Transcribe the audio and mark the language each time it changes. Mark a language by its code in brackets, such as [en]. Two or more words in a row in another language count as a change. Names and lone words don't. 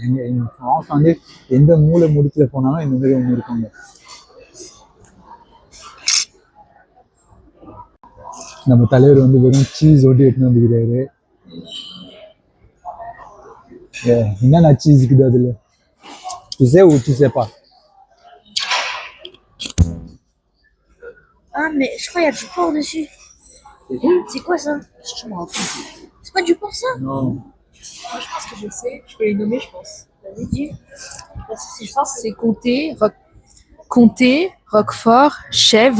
[ta] எங்கள் ஃப்ரான்ஸ் வந்து எந்த மூளை முடிச்சில் போனாலும் இந்தமாரி ஒன்று இருக்குங்க. நம்ம தலைவர் வந்து வெறும் சீஸ் ஓட்டி எடுத்துன்னு வந்துக்கிறாரு. என்னென்ன சீஸ் இருக்குது அதில்? சீஸே ஊற்றிசேப்பா. [fr] Ah, mais je crois qu'il y a du porc dessus. C'est quoi ça? C'est pas du porc ça? Non. Moi, je pense que je sais. Je peux les nommer, je pense. Vas-y, dis. Je pense que c'est comté, roquefort, chèvre.